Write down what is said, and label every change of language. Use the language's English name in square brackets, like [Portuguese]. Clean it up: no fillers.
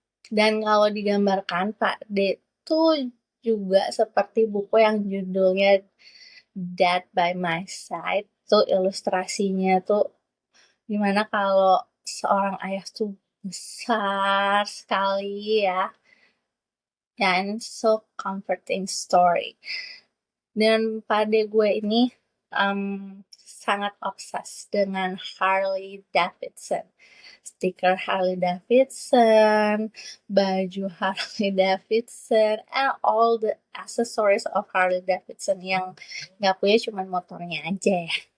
[Indonesian] Dan kalau digambarkan Pak D tuh juga seperti buku yang judulnya Dead by My Side. Tuh ilustrasinya tuh gimana kalau seorang ayah tuh besar sekali ya. [English] Ya, and so comforting story. [Indonesian] Dan Pak D gue ini sangat obses dengan Harley Davidson. Stiker Harley Davidson, baju Harley Davidson, [English] and all the accessories of Harley Davidson [Indonesian] yang nggak punya cuma motornya aja ya.